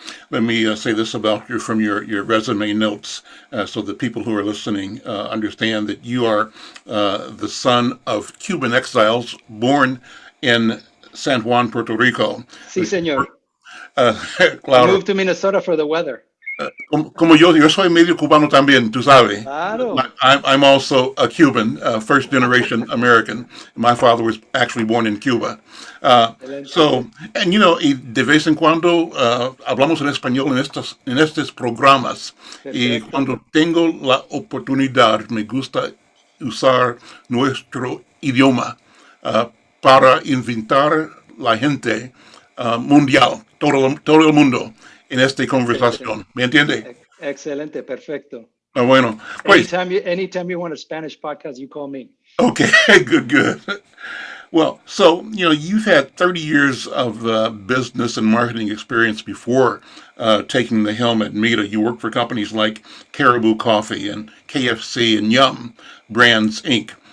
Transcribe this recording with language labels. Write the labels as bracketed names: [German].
[English] Let me say this about you from your resume notes, so that people who are listening understand that you are the son of Cuban exiles born in San Juan, Puerto Rico. [Spanish] Sí, señor. Claro. [English] I moved to Minnesota for the weather. [Spanish] Como yo soy medio cubano también, tú sabes. Claro. [English] I'm also a Cuban, first generation American. My father was actually born in Cuba. And you know, [Spanish] y de vez en cuando hablamos en español en estos programas. Perfecto. Y cuando tengo la oportunidad, me gusta usar nuestro idioma para invitar la gente mundial, todo el mundo, en esta conversación. ¿Me entiende? Excelente, perfecto. Bueno, pues, [English] anytime you want a Spanish podcast, you call me. Okay, good. Well, so, you know, you've had 30 years of business and marketing experience before taking the helm at META. You worked for companies like Caribou Coffee and KFC and Yum Brands, Inc.